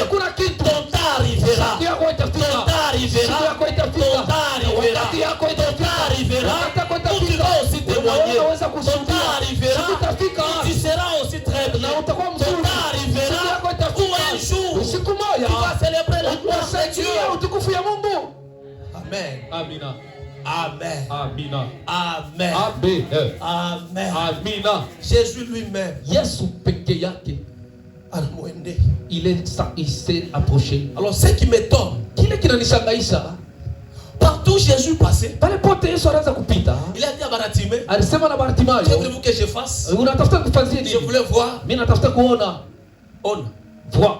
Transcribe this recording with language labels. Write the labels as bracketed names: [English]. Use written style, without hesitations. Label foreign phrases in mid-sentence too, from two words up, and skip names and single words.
[French] Ton temps arrivera. Ton temps arrivera. Ton temps arrivera. Ton temps arrivera. arrivera, tu seras aussi très bien. Ton temps arrivera où un jour tu vas célébrer la gloire de Dieu. Amen. [Swahili] Amina. [French] Amen. [Swahili] Amina. [French] Amen. Amen. Amen. [Swahili] Amina. [French] Jésus lui-même, [Swahili] Yesu peke yake. [French] Il s'est approché. Alors ce qui m'étonne, partout Jésus passait, il a dit à Bartimée, qu'est-ce que je fasse? Je voulais voir. Vois.